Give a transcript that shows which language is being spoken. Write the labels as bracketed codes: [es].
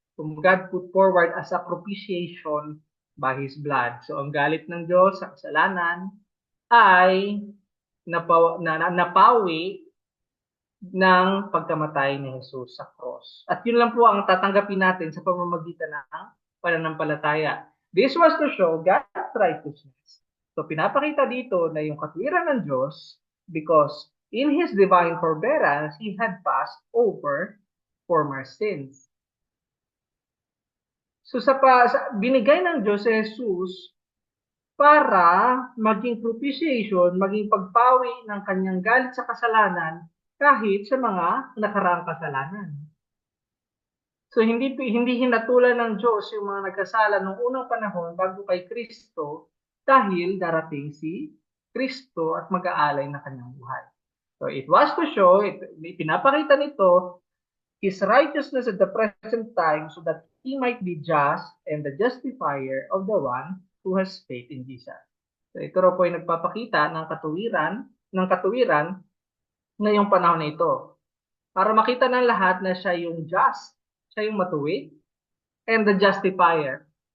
[en] Kung God put forward as a propitiation by His blood. [tl] So ang galit ng Diyos sa kasalanan ay napawi ng pagkamatay ni Jesus sa cross. At yun lang po ang tatanggapin natin sa pamamagitan ng pananampalataya. [en] This was to show God's righteousness. So [tl] pinapakita dito na yung katwiran ng Diyos [en] because in His divine forbearance, He had passed over former sins. [tl] So binigay ng Diyos si Jesus para maging propitiation, maging pagpawi ng kanyang galit sa kasalanan kahit sa mga nakaraang kasalanan. So hindi hinatulan ng Diyos yung mga nagkasala noong unang panahon bago kay Kristo dahil darating si Kristo at mag-aalay ng kanyang buhay. [en] So it was to show, [tl] pinapakita nito [en] His righteousness at the present time so that He might be just and the justifier of the one who has faith in Jesus. [tl] So ito raw po ay nagpapakita ng katuwiran ngayong panahon na ito. Para makita ng lahat na siya yung just, siya yung matuwid, [en] and the justifier.